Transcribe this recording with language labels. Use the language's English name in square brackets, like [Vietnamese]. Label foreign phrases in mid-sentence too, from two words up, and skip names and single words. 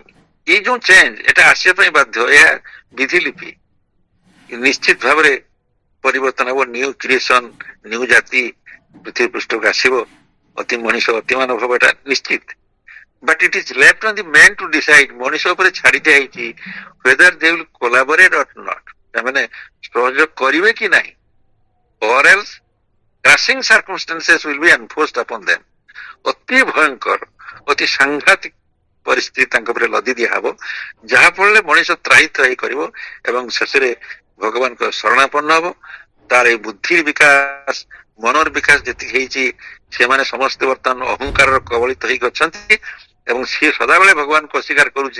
[Odia] ଏଇ ଯୋଉ ଚେଞ୍ଜ, ଏଟା ଆସିବା ପାଇଁ ବାଧ୍ୟ, ଏହା ବିଧିଲିପି। ନିଶ୍ଚିତ ଭାବରେ ପରିବର୍ତ୍ତନ ହବ। [English] new creation, [Odia] ନ୍ୟୁ ଜାତି ପୃଥିବୀ ପୃଷ୍ଠକୁ ଆସିବ। ଅତି ମଣିଷ, ଅତି ମାନବ ହବ, ଏଟା ନିଶ୍ଚିତ। [English] But it is left on the man to decide. [Odia] ମଣିଷ ଉପରେ ଛାଡି ଦିଆଯାଇଛି [English] whether they will collaborate or not, [Odia] ସେମାନେ ସହଯୋଗ କରିବେ କି ନାହିଁ। [English] or else crushing circumstances will be enforced upon them। [Odia] ଅତି ଭୟଙ୍କର, ଅତି ସାଂଘାତିକ ପରିସ୍ଥିତି ତାଙ୍କ ଉପରେ ଲଦି ଦିଆହବ, ଯାହା ଫଳରେ ମଣିଷ ତ୍ରାହି ତ୍ରାହି କରିବ ଏବଂ ଶେଷରେ ଭଗବାନଙ୍କ ଶରଣାପନ୍ନ ହବ। ତାର ଏଇ ବୁଦ୍ଧିର ବିକାଶ, ମନର ବିକାଶ ଯେତିକି ହେଇଛି, ସେମାନେ ସମସ୍ତେ ବର୍ତ୍ତମାନ ଅହଙ୍କାରର କବଳିତ ହେଇକି ଅଛନ୍ତି ଏବଂ ସିଏ ସଦାବେଳେ ଭଗବାନଙ୍କୁ ଅସ୍ୱୀକାର କରୁଛି।